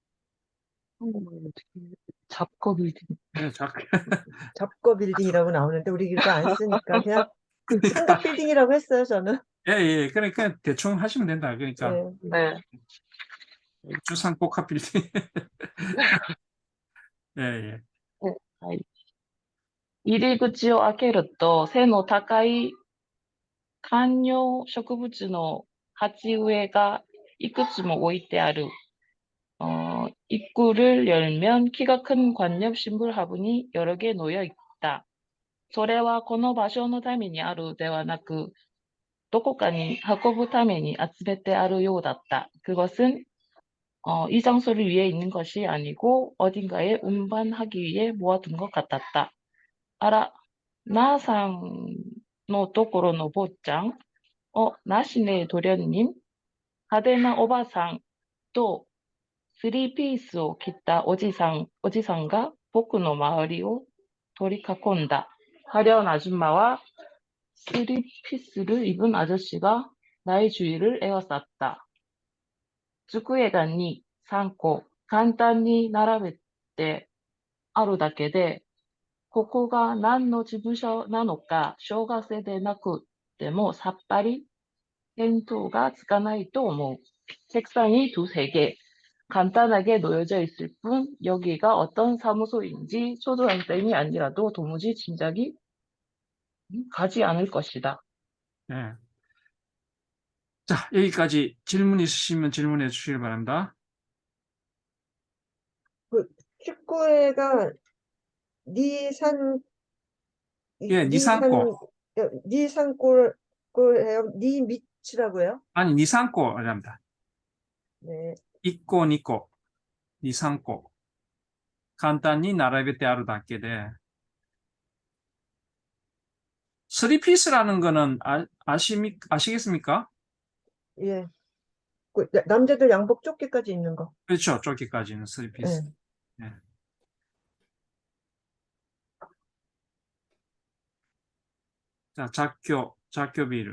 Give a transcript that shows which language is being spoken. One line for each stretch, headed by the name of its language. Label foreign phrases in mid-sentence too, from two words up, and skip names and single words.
Korean: 잡거 빌딩. 예, 잡거 빌딩이라고 나오는데 우리 이거 안 쓰니까 그냥 그러니까, 삼각 빌딩이라고 했어요, 저는. 예, 예, 그러니까 대충 하시면 된다. 그러니까 예. 네. 주상복합 빌딩. 예, 예.
Japanese: はい。入り口を開けると背の高い観葉植物の鉢植えがいくつも置いてある。
Korean: 입구를 열면 키가 큰 관엽 식물 화분이 여러 개 놓여 있다.
Japanese: それはこの場所のためにあるではなく、どこかに運ぶために集めてあるようだった.
Korean: 그것은 이 장소를 위해 있는 것이 아니고 어딘가에 운반하기 위해 모아둔 것 같았다.
Japanese: あら、なあさんのところの坊ちゃん、なしね도련님、派手なおばさんとスリーピースを着たおじさんが僕の周りを取り囲んだ.
Korean: 화려한 아줌마와 스리피스를 입은 아저씨가 나의 주위를 에워쌌다.
Japanese: 机が2、3個簡単に並べてあるだけで、ここが何の事務所なのか小学生でなくてもさっぱり見当がつかないと思う.
Korean: 책상이 두세 개 간단하게 놓여져 있을 뿐 여기가 어떤 사무소인지 초등학생이 아니라도 도무지 짐작이 가지 않을 것이다. 예. 자, 여기까지 질문 있으시면 질문해 주시기 바랍니다. 그 축구회가 니산 예, 니산고. 니산골해요. 니미치라고요? 아니, 니산고랍니다. 네. 있고, 니고, 니산고. 간단히
Japanese: 並べてあるだけで.
Korean: 쓰리피스라는 거는 아시겠습니까? 예. 그 남자들 양복 조끼까지 있는 거. 그렇죠. 저기까지는 쓰리피스. 예. 예. 자, 작교비를.